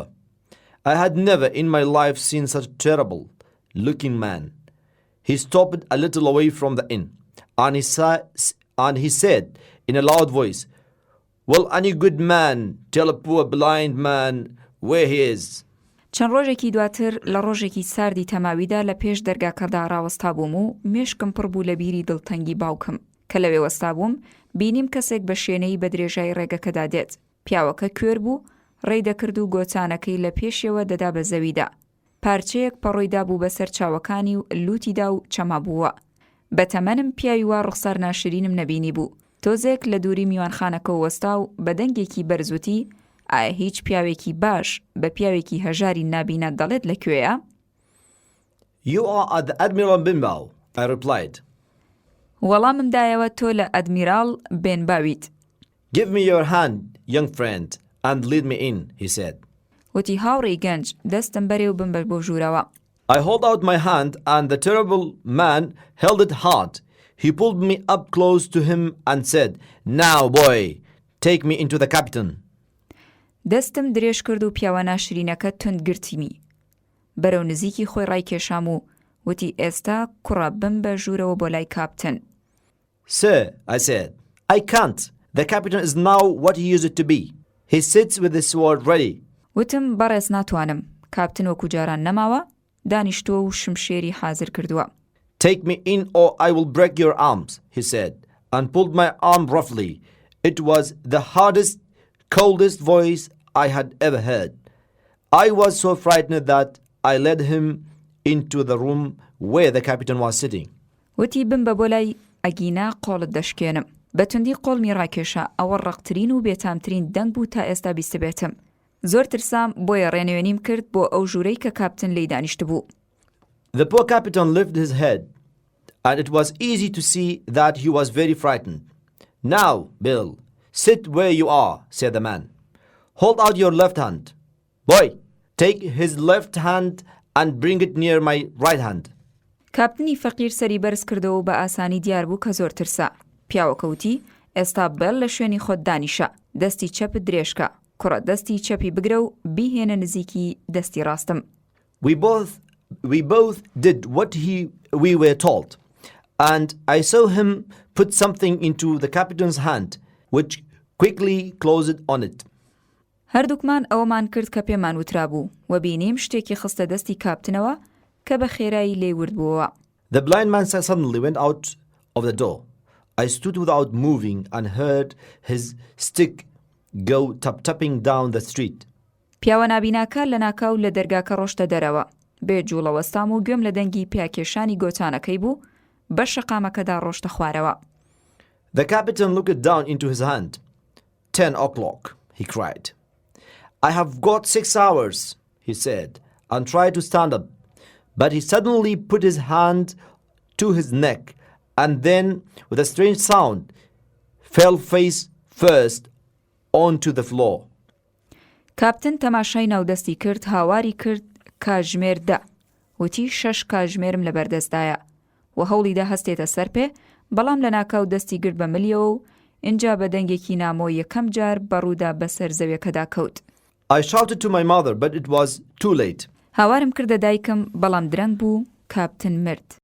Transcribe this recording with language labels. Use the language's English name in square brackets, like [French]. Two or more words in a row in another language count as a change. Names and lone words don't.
[English] I had never in my life seen such a terrible-looking man. He stopped a little away from the inn, and he said in a loud voice, "Will any good man tell a poor blind man where he is?" [Central Kurdish] چەند ڕۆژێکی دواتر لە ڕۆژێکی ساردی تەماویدا لە پێش دەرگاکەدا ڕاوەستا بووم و مێشکم پڕ بوو لە بیری دڵتەنگی باوکم. کە لەوێ وەستا بووم بینیم کەسێک بە شوێنەی بە درێژای ڕێگەکەدا دێت. پیاوەکە کوێر بوو، ڕێی دەکرد و گۆچانەکەی لە پێشەوە دەدا بە زەویدا. پارچەیەک پەڕۆیدا بوو بەسەر چاوەکانی و لوتیدا و چەما بووە. بە تەمەنم پیاوی وا ڕوخسار ناشرینم نەبینی بوو. تۆزێک لە دووری میوانخانەکە وەستا و بە دەنگێکی بەرزوتی ئایا هیچ پیاوێکی باش بە پیاوێکی هەژاری نابینە دەڵێت لەکوێیە؟ [English] You are at the Admiral Benbow, I replied. [Central Kurdish] وەڵامم دایەوە تۆ لە ئەدمیراڵ بێنباویت. [English] Give me your hand, young friend, and lead me in, he said. [Central Kurdish] وتی هاوڕێی گەنج دەستم بەرێو بمبەر بۆ ژوورەوە. [English] I held out my hand and the terrible man held it hard. He pulled me up close to him and said, "Now, boy, take me into the captain." [Central Kurdish] دەستم درێژ کرد و پیاوە ناشرینەکە تند گرتیمی. بەرەو نزیکی خۆی ڕایکێشام و وتی ئێستا کوڕە بمبە ژوورەوە بۆ لای کاپتن. [English] Sir, I said, I can't. The captain is now what he used to be. He sits with his sword ready. [Central Kurdish] وتم بەڕێز ناتوانم. کاپتن وەکو جاران نەماوە، دانیشتووە و شمشێری حازر کردووە. [English] Take me in or I will break your arms, he said, and pulled my arm roughly. It was the hardest, coldest voice I had ever heard. I was so frightened that I led him into the room where the captain was sitting. [Central Kurdish] وتی بمبە بۆ لای ئەگینا قۆڵت دەشکێنم. بە توندی قۆڵمی ڕاکێشە ئەوە ڕەقترین و بێتامترین دەنگ بوو تا ئێستا بیستە بێتم. زۆر ترسام بۆیە ڕێنوێنیم کرد بۆ ئەو ژوورەی کە کاپتن لی دانیشت بوو. [English] The poor captain lifted his head, and it was easy to see that he was very frightened. Now, Bill, sit where you are, said the man. Hold out your left hand. Boy, take his left hand and bring it near my right hand. [Central Kurdish] کاپتنی فەقیر سەری بەرز کردەوە و بە ئاسانی دیار بوو کە زۆر ترسا. پیاوەکەوتی ئێستا بەڵ لە شوێنی خۆت دانیشە. دەستی چەپت درێژکە. کوڕە دەستی چەپی بگرە و بیهێنە نزیکی دەستی ڕاستم. [English] We both did what we were told, and I saw him put something into the captain's hand, which quickly closed on it. [Central Kurdish] هەردووکمان ئەوەمان کرد کە پێمان وترا بوو و بینیم شتێکی خستە دەستی کاپتنەوە کە بە خێرایی لێ وردبووەوە. [English] The blind man suddenly went out of the door. I stood without moving and heard his stick go tap-tapping down the street. [Central Kurdish] پیاوە نابیناکە لە ناکاو لە دەرگاکە ڕۆشتە دەرەوە. بێ جوڵەوەستام و گوێم لە دەنگی پیاکێشانی گۆچانەکەی بوو بە شەقامەکەدا ڕۆشتە خوارەوە. [English] The captain looked down into his hand. 10 o'clock, he cried. I have got 6 hours, he said, and tried to stand up. But he suddenly put his hand to his neck and then, with a strange sound, fell face first onto the floor. [Central Kurdish] کاپتن تەماشای ناودەستی کرد، هاواری کرد کاژمێر دە. وتی 6 کاژمێرم لە بەردەستدایە. و هەوڵیدا هەستێتە سەر پێ، بەڵام لە ناکاو دەستی گرت بە ملیەوە و اینجا بە دەنگێکی نامۆ یەکەم جار بەڕوودا بەسەر زەویەکەدا کەوت. [English] I shouted to my mother, but it was too late. [Central Kurdish] هاوارم کردە دایکم، بەڵام درەنگ بوو، کاپتن مرد.